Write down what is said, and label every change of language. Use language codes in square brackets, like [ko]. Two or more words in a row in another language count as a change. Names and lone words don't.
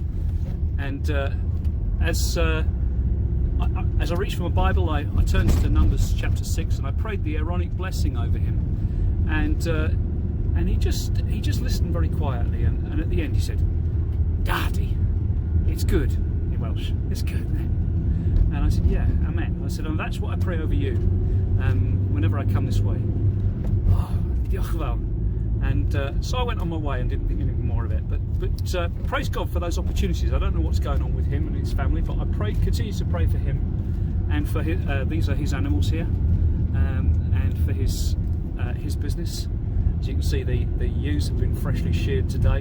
[en] And as I reached for my Bible, I turned to Numbers chapter 6, and I prayed the Aaronic blessing over him. And he just listened very quietly. And at the end, he said, "Daddy, it's good," in Welsh. It's good. And I said, "Yeah, amen." I said, "And that's what I pray over you whenever I come this way." [cy] Oh, diolch yn fawr. [en] And so I went on my way and didn't think anything more of it. But praise God for those opportunities. I don't know what's going on with him and his family, but I continue to pray for him and for his, these are his animals here, and for his business. As you can see, the ewes have been freshly sheared today.